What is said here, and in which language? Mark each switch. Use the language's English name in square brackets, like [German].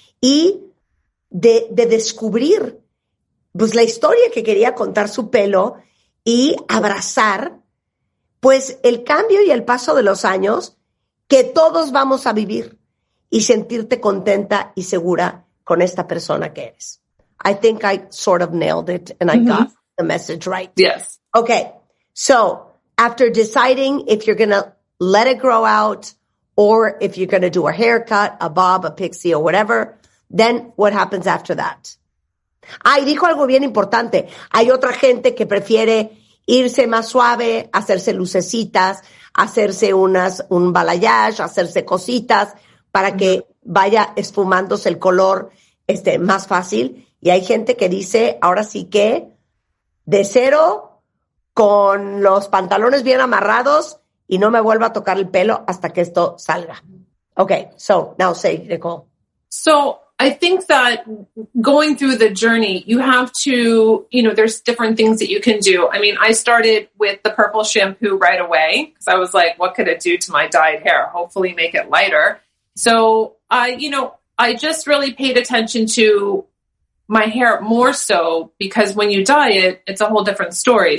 [Spanish] Y de descubrir pues la historia que quería contar su pelo y abrazar pues el cambio y el paso de los años que todos vamos a vivir y sentirte contenta y segura con esta persona que eres. [English] I think I sort of nailed it and I got the message right. Yes. Okay. So after deciding if you're going to let it grow out or if you're going to do a haircut, a bob, a pixie or whatever, then what happens after that? [Spanish] Y dijo algo bien importante. Hay otra gente que prefiere irse más suave, hacerse lucecitas, hacerse un balayage, hacerse cositas para que vaya esfumándose el color más fácil. Y hay gente que dice, ahora sí que de cero, con los pantalones bien amarrados y no me vuelva a tocar el pelo hasta que esto salga. [English] Okay, so now say, Nikol. So I think that going through the journey, you have to, there's different things that you can do. I mean, I started with the purple shampoo right away because I was like, what could it do to my dyed hair? Hopefully make it lighter. So, I just really paid attention to my hair more so because when you dye it, it's a whole different story.